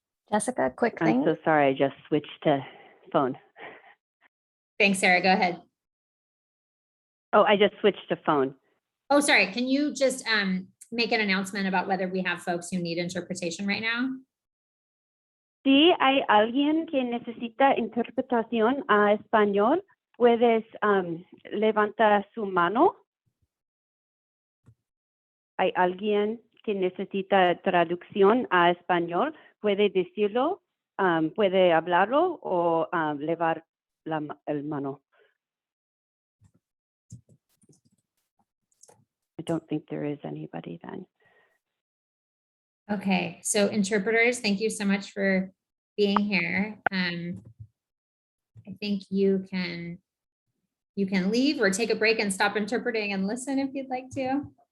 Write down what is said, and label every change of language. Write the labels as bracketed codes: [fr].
[en] Jessica, quick I'm thing. so sorry, I just switched to phone. Thanks, Sarah. Go ahead. Oh, I just switched to phone. Oh, sorry. Can you just make an announcement about whether we have folks who need interpretation right now? [es] Si hay alguien que necesita interpretación a español, puedes levantar su mano. Hay alguien que necesita traducción a español, puede decirlo, puede hablarlo o levar el mano. [en] I don't think there is anybody then. Okay, so interpreters, thank you so much for being here. I think you can leave or take a break and stop interpreting and listen if you'd like to.